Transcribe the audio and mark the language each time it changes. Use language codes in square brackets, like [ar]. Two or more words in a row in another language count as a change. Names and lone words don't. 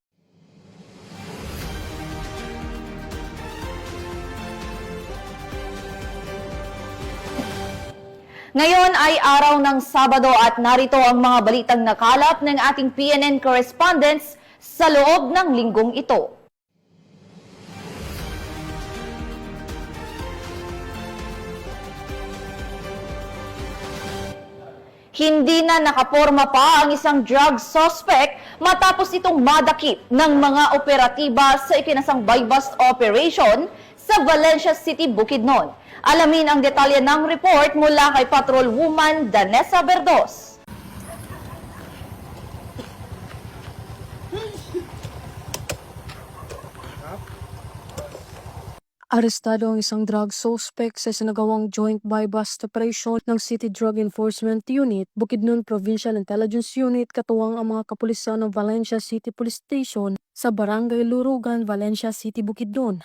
[tl] Ngayon ay araw ng Sabado at narito ang mga balitang nakalap ng ating [en] PNN correspondents [tl] sa loob ng linggong ito. Hindi na nakaporma pa ang isang [en] drug suspect [tl] matapos itong madakip ng mga operatiba sa ikinasang [en] buy-bust operation [tl] sa Valencia City, Bukidnon. Alamin ang detalye ng report mula kay Patrolwoman Danessa Verdos. Arestado ang isang [en] drug suspect [tl] sa sinagawang [en] joint buy-bust operation [tl] ng City Drug Enforcement Unit, Bukidnon Provincial Intelligence Unit, katuwang ang mga kapulisan ng Valencia City Police Station sa Barangay Lurugan, Valencia City, Bukidnon.